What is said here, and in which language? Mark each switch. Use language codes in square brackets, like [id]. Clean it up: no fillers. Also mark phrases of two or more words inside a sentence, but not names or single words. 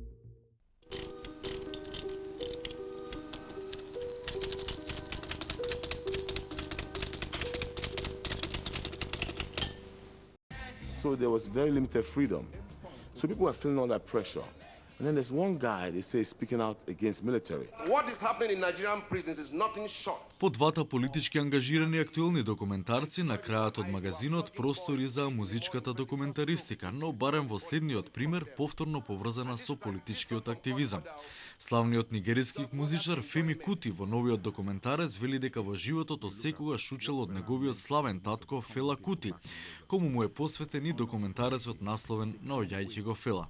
[en] So there was very limited freedom. So people were feeling all that pressure. And then there's one guy, they say, speaking out against military. What is happening in Nigerian prisons is nothing short. [mk] По двата политички ангажирани актуелни документарци на крајот од магазинот простори за музичката документаристика, но барем во следниот пример повторно поврзана со политичкиот активизам. Славниот нигериски музичар Феми Кути во новиот документарец вели дека во животот од секогаш учел од неговиот славен татко Фела Кути, кому му е посветен и документарецот насловен Наоѓајќи го Фела.